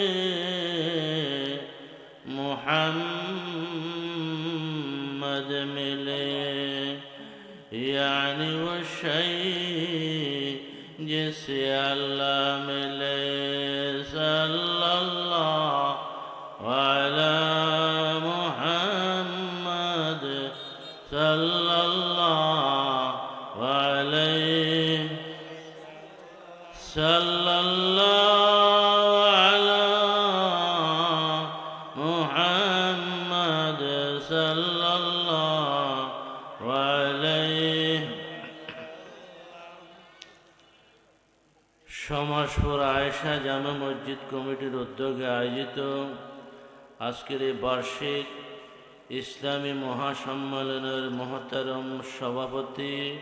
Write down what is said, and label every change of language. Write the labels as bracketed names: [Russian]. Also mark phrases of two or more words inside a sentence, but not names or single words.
[Urdu] محمد ملے یعنی وہ شیء جسے اللہ ملے [Arabic] صلی اللہ علی محمد صلی اللہ علیہ صلی اللہ علی محمد صلی اللہ علیہ [Bangla] সমাজপুর আয়েশা জামে মসজিদ কমিটির উদ্যোগে আয়োজিত আজকের এই বার্ষিক ইসলামী মহাসম্মেলনের মহতারম সভাপতি